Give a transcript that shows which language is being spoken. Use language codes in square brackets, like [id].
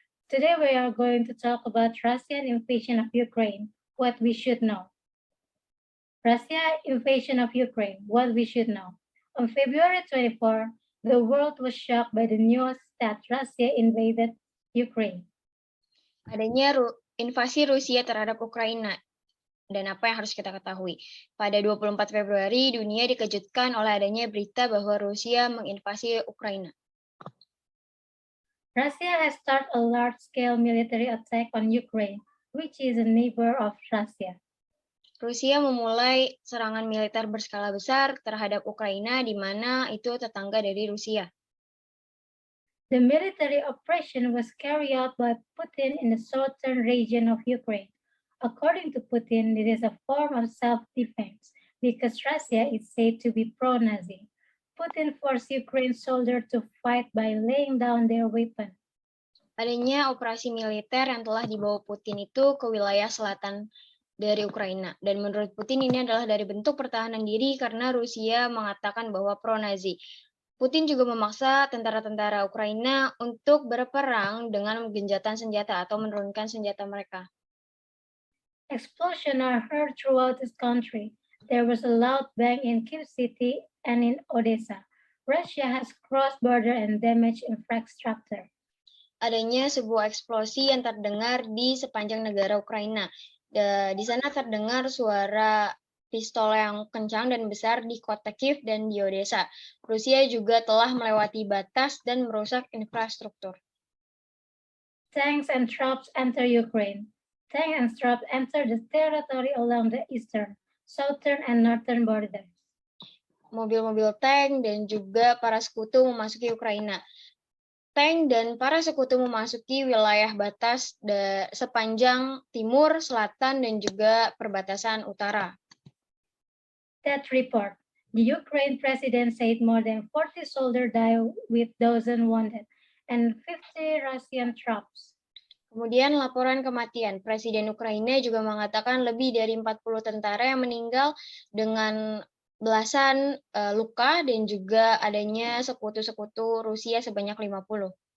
[en] Today we are going to talk about Russian invasion of Ukraine, what we should know. Russia invasion of Ukraine, what we should know. On February 24, the world was shocked by the news that Russia invaded Ukraine. [id] Adanya invasi Rusia terhadap Ukraina. Dan apa yang harus kita ketahui? Pada 24 Februari, dunia dikejutkan oleh adanya berita bahwa Rusia menginvasi Ukraina. [en] Russia has started a large-scale military attack on Ukraine, which is a neighbor of Russia. [id] Rusia memulai serangan militer berskala besar terhadap Ukraina, di mana itu tetangga dari Rusia. [en] The military operation was carried out by Putin in the southern region of Ukraine. According to Putin, it is a form of self-defense because Russia is said to be pro-Nazi. Putin forced Ukraine soldiers to fight by laying down their weapons. [id] Adanya operasi militer yang telah dibawa Putin itu ke wilayah selatan dari Ukraina. Dan menurut Putin ini adalah dari bentuk pertahanan diri karena Rusia mengatakan bahwa pro-Nazi. Putin juga memaksa tentara-tentara Ukraina untuk berperang dengan menggenjotkan senjata atau menurunkan senjata mereka. [en] Explosions are heard throughout this country. There was a loud bang in Kyiv City and in Odessa. Russia has crossed border and damaged infrastructure. [id] Adanya sebuah eksplosi yang terdengar di sepanjang negara Ukraina. Di sana terdengar suara pistol yang kencang dan besar di kota Kyiv dan di Odessa. Rusia juga telah melewati batas dan merusak infrastruktur. [en] Tanks and troops enter Ukraine. Tanks and troops enter the territory along the eastern, southern, and northern borders. [id] Mobil-mobil tank dan juga para sekutu memasuki Ukraina. Tank dan para sekutu memasuki wilayah batas sepanjang timur, selatan, dan juga perbatasan utara. [en] That report. The Ukraine president said more than 40 soldiers died with dozens wounded and 50 Russian troops. [id] Kemudian laporan kematian. Presiden Ukraina juga mengatakan lebih dari 40 tentara yang meninggal dengan belasan luka dan juga adanya sekutu-sekutu Rusia sebanyak 50.